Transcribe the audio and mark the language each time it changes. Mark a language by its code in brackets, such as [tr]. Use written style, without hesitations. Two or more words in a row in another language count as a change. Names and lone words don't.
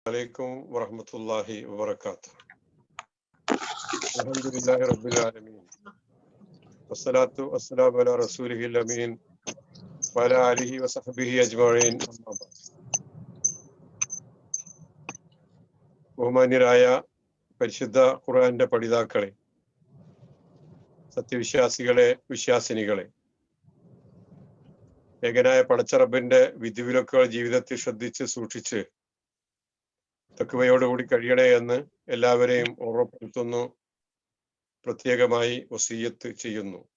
[ar] عليكم ورحمة الله وبركاته. الحمد لله رب العالمين والصلاة والسلام على رسوله الأمين وعلى آله وصحبه أجمعين. أما بعد. [ml] ബഹുമാന്യരായ പരിശുദ്ധ ഖുർആന്റെ പഠിതാക്കളെ, സത്യവിശ്വാസികളെ, വിശ്വാസിനികളെ, ഏകനായ പടച്ചറബിന്റെ വിധിവിലക്കുകൾ ജീവിതത്തിൽ ശ്രദ്ധിച്ച് സൂക്ഷിച്ച് തഖ്വയോടുകൂടി കഴിയണേ എന്ന് എല്ലാവരെയും ഓർമ്മപ്പെടുത്തുന്നു, പ്രത്യേകമായി വസിയ്യത്ത് ചെയ്യുന്നു.